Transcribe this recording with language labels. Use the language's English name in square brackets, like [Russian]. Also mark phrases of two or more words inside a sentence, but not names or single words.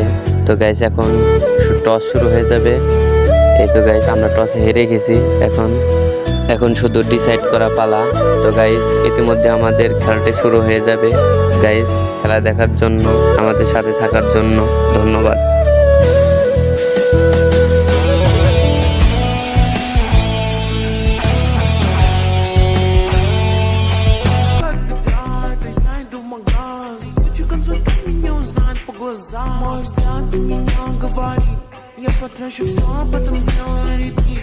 [Bangla] তো গাইজ এখন টস শুরু হয়ে যাবে। এই তো গাইজ আমরা টসে হেরে গেছি, এখন শুধু ডিসাইড করা পালা। তো গাইজ ইতিমধ্যে আমাদের খেলাটি শুরু হয়ে যাবে। গাইজ খেলা দেখার জন্য, আমাদের সাথে থাকার জন্য ধন্যবাদ। [Russian] Мой взгляд за меня говорит, я потрачу все, а потом сделаю репит.